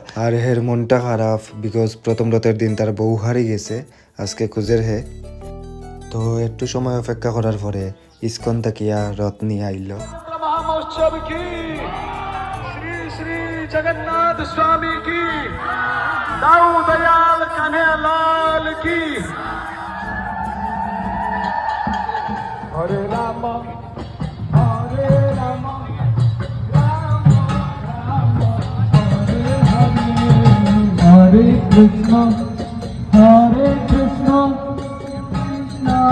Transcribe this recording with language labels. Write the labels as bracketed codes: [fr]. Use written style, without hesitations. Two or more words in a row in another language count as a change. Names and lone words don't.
[bn] আর হের মনটা খারাপ বিকজ প্রথম রথের দিন তার বউ হারিয়ে গেছে, আজকে খুঁজের হে। তো একটু সময় অপেক্ষা করার পরে ইস্কন তাকিয়া রথ নিয়ে আইল। [hi] महोत्सव की श्री श्री जगन्नाथ स्वामी की दाऊ दयाल কাन्हैयालाल की हरे राम हरे राम राम राम हरे हरे हरे कृष्ण कृष्ण कृष्ण